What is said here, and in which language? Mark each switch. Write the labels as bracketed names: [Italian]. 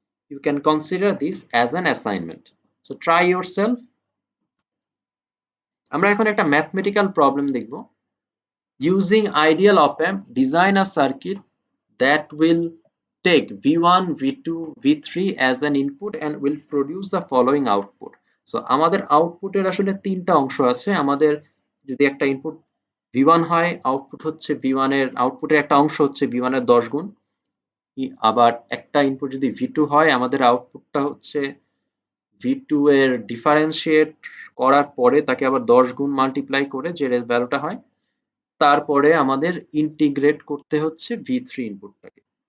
[English] You can consider this as an assignment. So try yourself. [Bangla] আমরা এখন একটা mathematical problem দেখব। [English] Using ideal op-amp, design a circuit that will take V1, V2, V3 as an input and will produce the following output. [Bangla] So আমাদের আউটপুটের আসলে তিনটা অংশ আছে। আমাদের যদি একটা ইনপুট V1 হয়, আউটপুট হচ্ছে V1 এর আউটপুটের একটা অংশ হচ্ছে V1 এর 10 গুণ। আবার একটা ইনপুট যদি V2 হয়, আমাদের আউটপুটটা হচ্ছে V2 এর ডিফারেন্সিয়েট করার পরে তাকে আবার 10 গুণ মাল্টিপ্লাই করে যে ভ্যালুটা হয়, তারপরে আমাদের ইন্টিগ্রেট করতে হচ্ছে V3 ইনপুটটাকে।